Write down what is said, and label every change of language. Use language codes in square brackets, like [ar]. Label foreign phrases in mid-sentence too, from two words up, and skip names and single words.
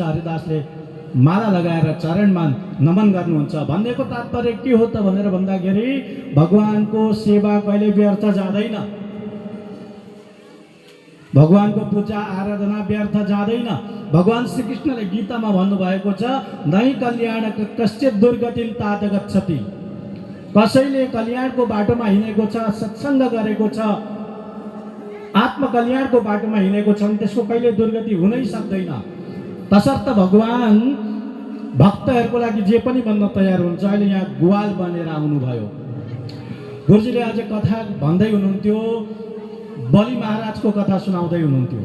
[ne] हरिदासले माला लगाएर चरणमा नमन गर्नुहुन्छ। भन्नेको तात्पर्य के हो त भनेर भन्दाखेरि भगवानको सेवा कहिले व्यर्थ जाँदैन, भगवानको पूजा आराधना व्यर्थ जाँदैन। भगवान श्रीकृष्णले गीतामा भन्नुभएको छ, [sa] नै कल्याण कश्चित् दुर्गतिं तात गच्छति। [ne] कसैले कल्याणको बाटोमा हिँडेको छ, सत्सङ्ग गरेको छ, आत्मकल्याणको बाटोमा हिँडेको छ भने त्यसको कहिले दुर्गति हुनै सक्दैन। तसर्थ भगवान भक्तहरूको लागि जे पनि बन्न तयार हुन्छ। अहिले यहाँ ग्वाल बनेर आउनुभयो। गुरुजीले आज कथा भन्दै हुनुहुन्थ्यो, बलि महाराजको कथा सुनाउँदै हुनुहुन्थ्यो।